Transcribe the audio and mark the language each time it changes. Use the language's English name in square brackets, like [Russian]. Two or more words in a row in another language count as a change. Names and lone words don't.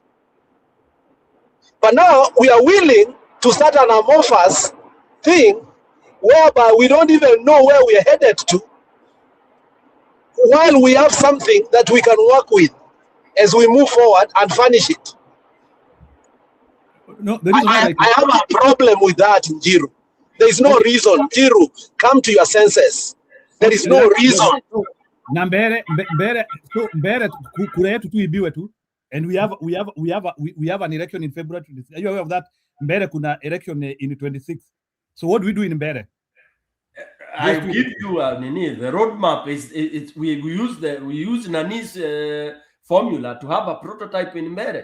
[English] But now we are willing to start an amorphous thing whereby we don't even know where we are headed to, while we have something that we can work with as we move forward and furnish it. No, I have a problem with that, Njiru. There is no reason. Njiru, come to your senses. There is no reason. [Meru] Na mbere kura yetu tu ibiwe tu, [English] and we have an election in February. Are you aware of that? Mbere kuna election in 26. So what do we do in Mbere? I give you Nini. The roadmap is we use Nani's formula to have a prototype in Mbere.